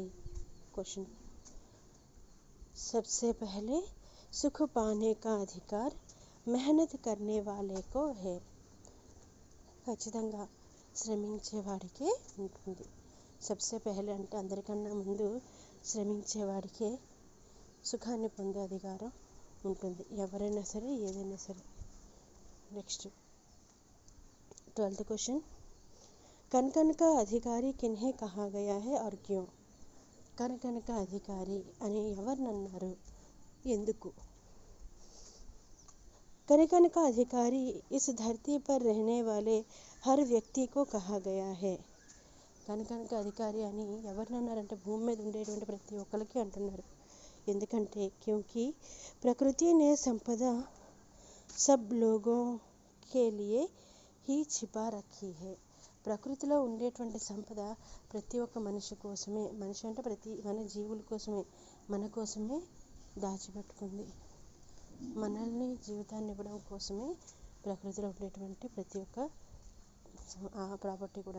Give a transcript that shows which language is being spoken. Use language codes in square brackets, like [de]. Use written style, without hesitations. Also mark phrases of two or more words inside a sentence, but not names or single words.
[te] క్వశ్చన్, [hi] सबसे पहले सुख पाने का अधिकार मेहनत करने वाले को है. [te] ఖచ్చితంగా శ్రమించేవాడికే ఉంటుంది. [hi] सबसे पहले [te] అంటే అందరికన్నా ముందు శ్రమించేవాడికే సుఖాన్ని పొందే అధికారం ఉంటుంది, ఎవరైనా సరే ఏదైనా సరే. [hi] నెక్స్ట్ 12th क्वेश्चन, कण कण का अधिकारी किन्हें कहा गया है और क्यों. कण कण का अधिकारी [te] అని ఎవరినన్నారు, ఎందుకు. [hi] कनकन का अधिकारी इस धरती पर रहने वाले हर व्यक्ति को कहा गया है. कण कण का अधिकारी [te] అని ఎవరిని అన్నారంటే భూమి మీద ఉండేటువంటి ప్రతి ఒక్కరికి అంటున్నారు. [hi] ఎందుకంటే क्योंकि प्रकृति ने संपदा सब लोगों के लिए ही छिपा रखी है. [te] ప్రకృతిలో ఉండేటువంటి సంపద ప్రతి ఒక్క మనిషి కోసమే, మనిషి అంటే ప్రతి మన జీవుల కోసమే, మన కోసమే దాచిపెట్టుకుంది. మనల్ని జీవితాన్ని ఇవ్వడం కోసమే ప్రకృతిలో ఉండేటువంటి ప్రతి ఒక్క ప్రాపర్టీ కూడా.